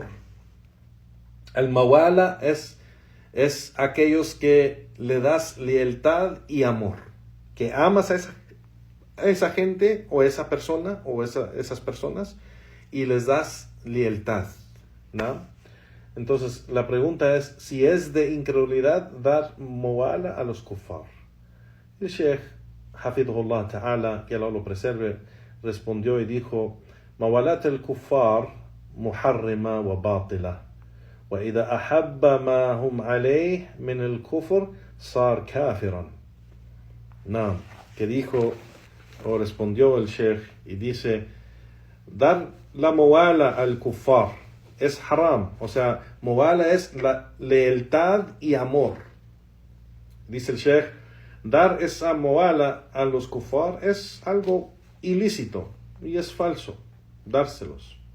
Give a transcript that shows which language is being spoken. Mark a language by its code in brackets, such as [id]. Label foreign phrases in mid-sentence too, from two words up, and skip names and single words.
[es] El mawala es aquellos que le das lealtad y amor, que amas a esa gente o esa persona o esas personas y les das lealtad, ¿no? Entonces la pregunta es si es de incredulidad dar mawala a los kuffar. El Sheikh [ar] حفظه الله تعالى, [es] que Allah lo preserve, respondió y dijo: [ar] موالاة الكفار محرمة وباطلة، وإذا أحب ما هم عليه من الكفر صار كافرا. [es] Que dijo o respondió el Sheikh y dice: dar la mawala al kuffar es haram, o sea, mawala es la lealtad y amor. Dice el Sheikh: dar esa moala a los kufar es algo ilícito y es falso dárselos.